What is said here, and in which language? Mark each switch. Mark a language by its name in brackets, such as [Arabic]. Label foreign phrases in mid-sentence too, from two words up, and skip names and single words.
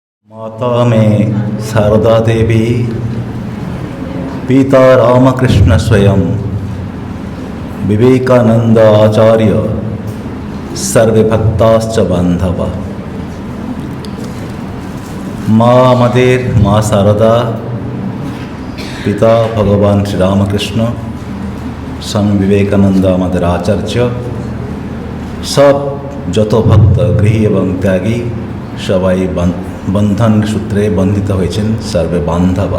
[Sanskrit] माता में शारदा देवी, पिता रामकृष्ण स्वयं, विवेकानंद आचार्य, सर्वे भक्ताश्च बांधवा। [Bangla] মা আমাদের মা শারদা, পিতা ভগবান শ্রীরামকৃষ্ণ, স্বামী বিবেকানন্দ আমাদের আচার্য, সব যত ভক্ত গৃহী এবং ত্যাগী সবাই বন্ধন সূত্রে বন্ধিত হয়েছেন, [Sanskrit] সর্বে বান্ধবা।